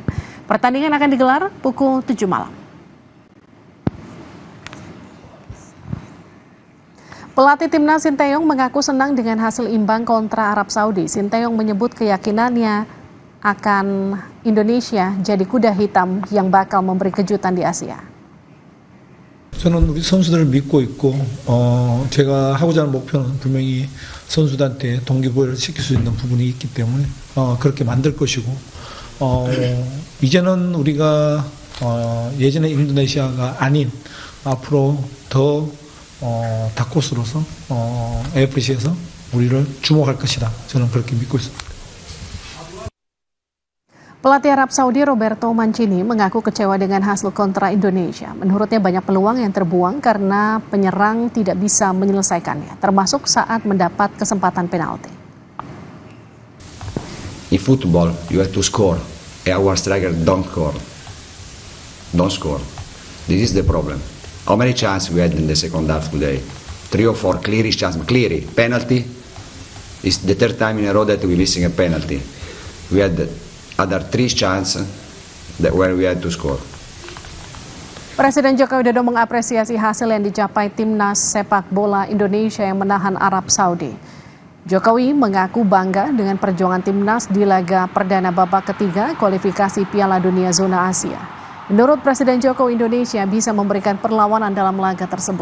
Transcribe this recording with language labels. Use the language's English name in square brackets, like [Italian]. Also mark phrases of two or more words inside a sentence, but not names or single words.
[Indonesian] Pertandingan akan digelar pukul 7 malam. Pelatih timnas Sinteyong mengaku senang dengan hasil imbang kontra Arab Saudi. Sinteyong menyebut keyakinannya akan Indonesia jadi kuda hitam yang bakal memberi kejutan di Asia. [Korean] 저는 우리 선수들을 믿고 있고 제가 하고자 하는 목표는 분명히 선수들한테 동기부여를 시킬 수 있는 부분이 있기 때문에 그렇게 만들 것이고 이제는 우리가 예전의 인도네시아가 아닌 앞으로 더 다크호스로서 AFC에서 우리를 주목할 것이다. 저는 그렇게 믿고 있습니다. [Indonesian] Pelatih Arab Saudi Roberto Mancini mengaku kecewa dengan hasil kontra Indonesia. Menurutnya banyak peluang yang terbuang karena penyerang tidak bisa menyelesaikannya, termasuk saat mendapat kesempatan penalti. [English] In football, you have to score. Our striker don't score. This is the problem. How many chances we had in the second half today? 3 or 4 clearish chances. Cleary, penalty. It's the 3rd time in a row that we're missing a penalty. We had other 3 chances where we had to score. [Indonesian] Presiden Joko Widodo mengapresiasi hasil yang dicapai timnas sepak bola Indonesia yang menahan Arab Saudi. Jokowi mengaku bangga dengan perjuangan timnas di laga perdana babak ketiga kualifikasi Piala Dunia Zona Asia. Menurut Presiden Jokowi, Indonesia bisa memberikan perlawanan dalam laga tersebut.